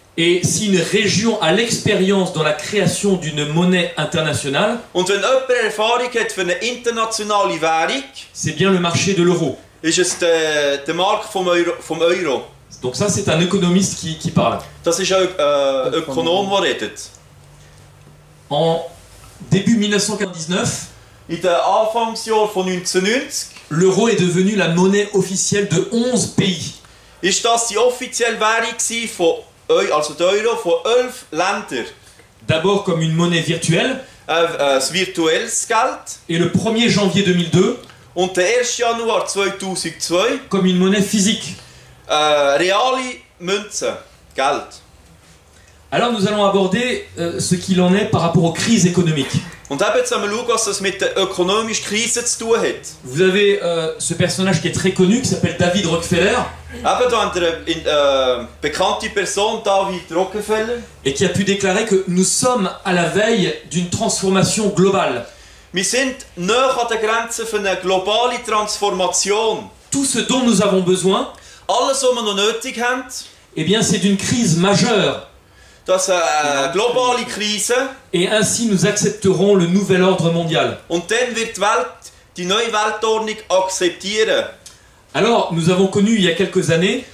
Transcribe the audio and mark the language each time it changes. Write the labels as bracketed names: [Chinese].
[French] Et si une région a l'expérience dans la création d'une monnaie internationale, [German] Und wenn jemand Erfahrung hat für eine internationale Währung, [French] c'est bien le marché de l'euro. [German] ist es der Markt vom Euro. [French] Donc ça, c'est un économiste qui parle. [German] Das ist ein Ökonom, der redet. [French] En début 1999, [German] In den Anfangsjahren von 1990 [French] l'euro est devenu la monnaie officielle de 11 pays. [German] ist das die offizielle Währung von also der Euro von 11 Ländern. [French] D'abord comme une monnaie virtuelle, [German] Ein virtuelles Geld. [French] et le 1er janvier 2002 [German] Und der 1. Januar 2002 [French] comme une monnaie physique. [German] reale Münzen, Geld. [French] Alors nous allons aborder ce qu'il en est par rapport aux crises économiques. [German] Und eben jetzt schauen, was das mit der ökonomischen Krise zu tun hat. [French] Vous avez ce personnage qui est très connu, qui s'appelle David Rockefeller, [German] Eben da haben wir eine bekannte Person, David Rockefeller. [French] et qui a pu déclarer que nous sommes à la veille d'une transformation globale. [German] Wir sind nahe an der Grenze für eine globale Transformation. [French] Tout ce dont nous avons besoin, [German] Alles, was wir noch nötig haben, [French] eh bien c'est d'une crise majeure. [German] das ist eine globale Krise. [French] Et ainsi nous accepterons le nouvel ordre mondial. [German] Und dann wird die Welt die neue Weltordnung akzeptieren. [French] Alors, nous avons connu il y a quelques années,